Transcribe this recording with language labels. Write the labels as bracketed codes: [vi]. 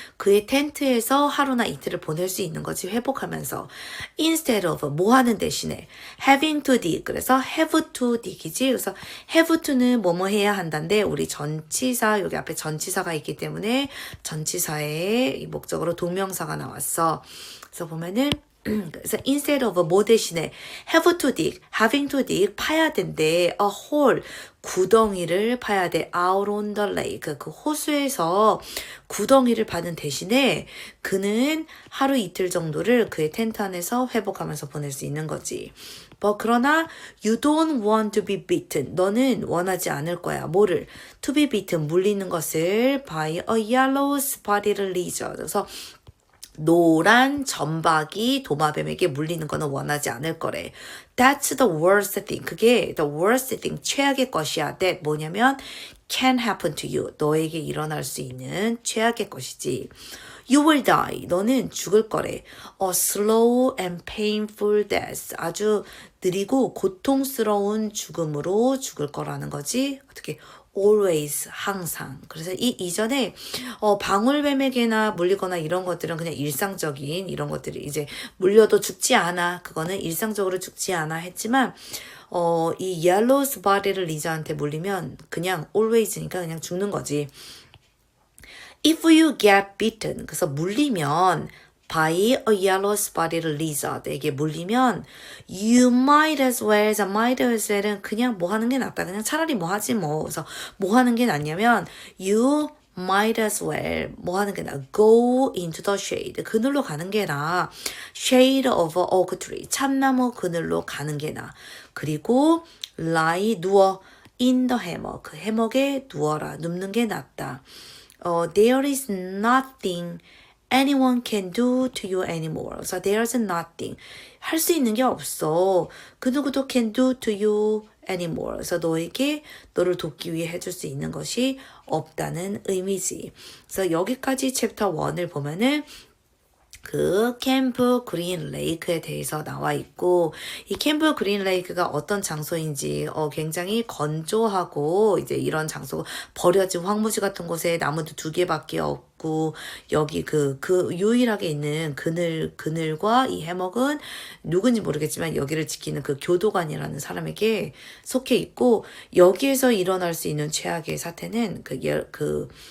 [ko] 그의 텐트에서 하루나 이틀을 보낼 수 있는 거지. 회복하면서. [en] instead of [ko] 뭐 하는 대신에 [en] having to dig. [ko] 그래서 [en] have to dig [ko] 이지. 그래서 have to는 뭐뭐 해야 한다인데 우리 전치사 여기 앞에 전치사가 있기 때문에 전치사의 목적으로 동명사가 나왔어. 그래서 보면은 그래서 instead of 뭐 대신에 have to dig, having to dig 파야 된대. [en] a hole [ko] 구덩이를 파야 돼. [en] out on the lake [ko] 그 호수에서 구덩이를 파는 대신에 그는 하루 이틀 정도를 그의 텐트 안에서 회복하면서 보낼 수 있는 거지. 그러나 [en] you don't want to be bitten. [ko] 너는 원하지 않을 거야. 뭐를? to be bitten 물리는 것을 [en] by a yellow spotted lizard. [ko] 그래서 노란 점박이 도마뱀에게 물리는 거는 원하지 않을 거래. [en] That's the worst thing. [ko] 그게 [en] the worst thing. [ko] 최악의 것이야. [en] That [ko] 뭐냐면 [en] can happen to you. [ko] 너에게 일어날 수 있는 최악의 것이지. [en] You will die. [ko] 너는 죽을 거래. [en] A slow and painful death. [ko] 아주 느리고 고통스러운 죽음으로 죽을 거라는 거지. 어떻게 always 항상. 그래서 이전에 방울뱀에게나 물리거나 이런 것들은 그냥 일상적인 이런 것들이 이제 물려도 죽지 않아. 그거는 일상적으로 죽지 않아 했지만 이 yellow spotted lizard한테 물리면 그냥 always니까 그냥 죽는 거지. If you get bitten. 그래서 물리면 [en] by a yellow spotted lizard [ko] 에게 물리면 [en] you might as well. [ko] might as well은 그냥 뭐 하는 게 낫다. 그냥 차라리 뭐 하지 뭐. 그래서 뭐 하는 게 낫냐면 [en] you might as well. 뭐 하는 게 나아. go into the shade. [ko] 그늘로 가는 게 나아. [en] shade of a oak tree. [ko] 참나무 그늘로 가는 게 나아. 그리고 lie 누워 [en] in the hammock. [ko] 그 해먹에 누워라. 눕는 게 낫다. [en] There is nothing anyone can do to you anymore. [ko] 그래서 [en] there's nothing. [ko] 할 수 있는 게 없어. 그 누구도 [en] can do to you anymore. [ko] 그래서 너를 돕기 위해 해줄 수 있는 것이 없다는 의미지. 그래서 여기까지 챕터 1을 보면은 그 캠프 그린 레이크에 대해서 나와 있고 이 캠프 그린 레이크가 어떤 장소인지 굉장히 건조하고 이제 이런 장소 버려진 황무지 같은 곳에 나무도 2개밖에 없고 여기 그 유일하게 있는 그늘과 이 해먹은 누군지 모르겠지만 여기를 지키는 그 교도관이라는 사람에게 속해 있고 여기에서 일어날 수 있는 최악의 사태는 그